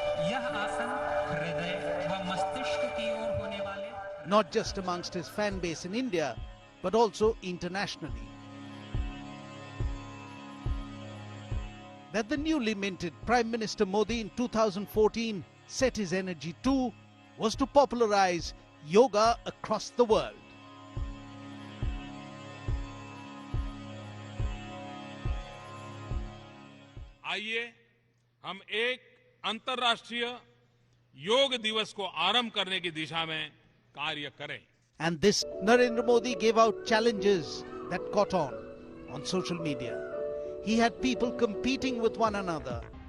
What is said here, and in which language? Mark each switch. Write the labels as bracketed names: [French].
[Hindi] यह आसन हृदय व मस्तिष्क की ओर होने वाले [English] not just amongst his fan base in India, but also internationally. That the newly minted Prime Minister Modi in 2014 set his energy to was to popularize yoga across the world. [Hindi] आइए हम एक अंतर्राष्ट्रीय योग दिवस को आरंभ करने की दिशा में कार्य करें. [English] And this Narendra Modi gave out challenges that caught on social media. He had people competing with one another.